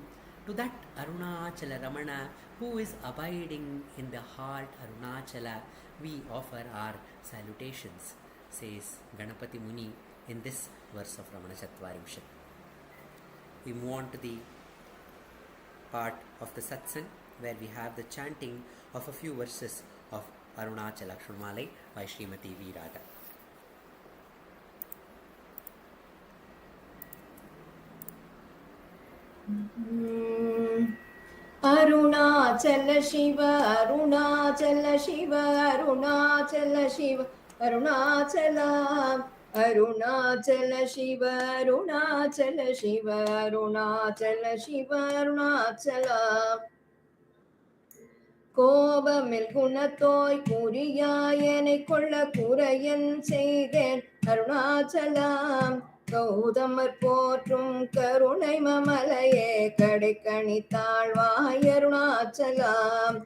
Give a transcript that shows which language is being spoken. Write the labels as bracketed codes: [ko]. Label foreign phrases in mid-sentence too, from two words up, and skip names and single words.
[en] To that Arunachala Ramana who is abiding in the heart Arunachala, we offer our salutations, says Ganapati Muni in this verse of Ramanacentre. We move on to the part of the satsang where we have the chanting of a few verses of Arunachala Aksharamanamalai by Srimati V. Radha. Arunachala Shiva, Arunachala Shiva, Arunachala Shiva, Arunachala. Arunachala Shiva, Arunachala Shiva, Arunachala Shiva, Arunachala. [ta] கோபமில் குணத்தோய் குறியாயனை கொள்ள குறையன் செய்தேன் அருணாச்சலாம். கௌதமர் போற்றும் கருணை மமலையே கடைக்கணி தாழ்வாய் அருணாச்சலாம்.